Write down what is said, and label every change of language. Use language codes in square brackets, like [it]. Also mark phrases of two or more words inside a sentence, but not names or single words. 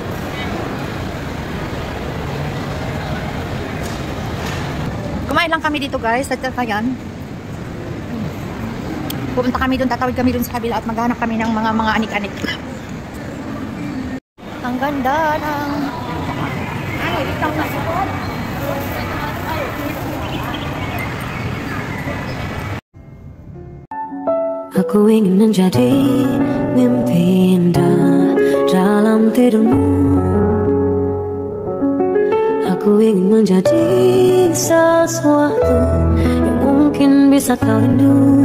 [tl] Kumain lang kami dito guys, at yan. Pupunta kami doon, tatawid kami doon sa kabila at maghanap kami ng mga anik-anik. Ang ganda ng itang nasukot. [id] Aku ingin menjadi mimpi indah dalam tidurmu. Aku ingin menjadi sesuatu yang mungkin bisa kau rindu.